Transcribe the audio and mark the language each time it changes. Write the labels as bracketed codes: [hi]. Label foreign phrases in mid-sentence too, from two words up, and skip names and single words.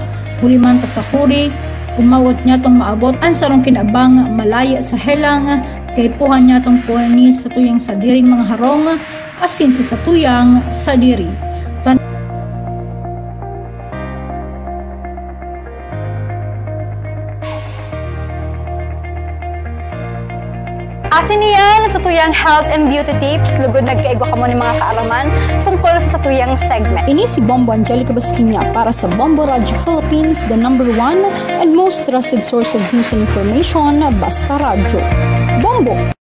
[bik] Hulimanta sa huri, umawat niya tong maabot ang sarong kinabang malaya sa helang, kay puhan niya tong puhani sa tuyang sadiring mga harong, asin sa tuyang sadiri. Asin niyan sa tuyang [en] health and beauty tips, [bik] lugod nagkaigwa ka mo ng mga kaalaman tungkol sa tuyang segment. Ini si Bombo Angelica Basquinia para sa Bombo Radio Philippines, [en] the #1 and most trusted source of news and information, [bik] Basta Radio. Bombo!